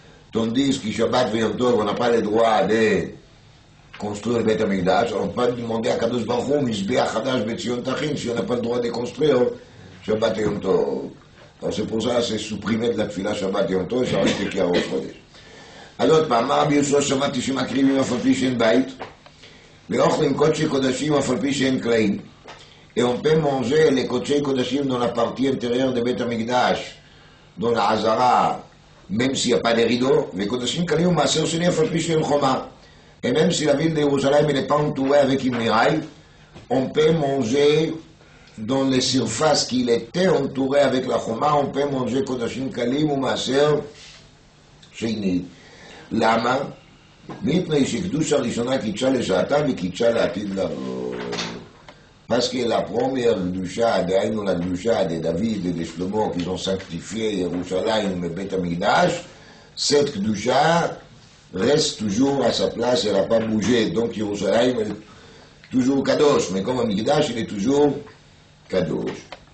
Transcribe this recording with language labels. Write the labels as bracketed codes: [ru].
[fr] Tandis que Shabbat et Yom Tov, on n'a pas le droit de construire le Beth Amikdash, on ne peut pas demander à Kadosh Baruch Hu, [he] Mizbeach Hadash Betzion Tachin, [fr] si on n'a pas le droit de construire Shabbat et Yom Tov. Alors c'est pour ça, c'est supprimé de la tfila Shabbat et Yom Tov, et ça reste qu'il y a Rosh Chodesh. Alors, par [he] Rabbi Yeshua Shamati Shemakriv אף על פי שאין בית, ואוכלים קודשי קודשים אף על פי שאין קלעים. [fr] Et on peut manger les Kodshei Kodashim dans la partie intérieure de Beth Amikdash, dans la Hazara, même s'il n'y a pas de rideaux, les Kodashim Kalim [he] Maaser Sheni אף על פי שאין חומה. [fr] Et même si la ville de Jérusalem n'est pas entourée avec une muraille, on peut manger dans les surfaces qu'il était entouré avec la Choma, on peut manger Kodashim Kalim ou Maaser Sheni. [he] Lama, מפני שקדושה ראשונה קידשה לשעתה וקידשה לעתיד לבוא. [fr] Parce que la première Kedusha, דהיינו la Kedusha de David et de Shlomo, qu'ils ont sanctifié Yerushalayim et Beth Amikdash, cette Kedusha reste toujours à sa place, elle n'a pas bougé. Donc Yerushalayim est toujours Kadosh, mais comme Amikdash, il est toujours Kadosh.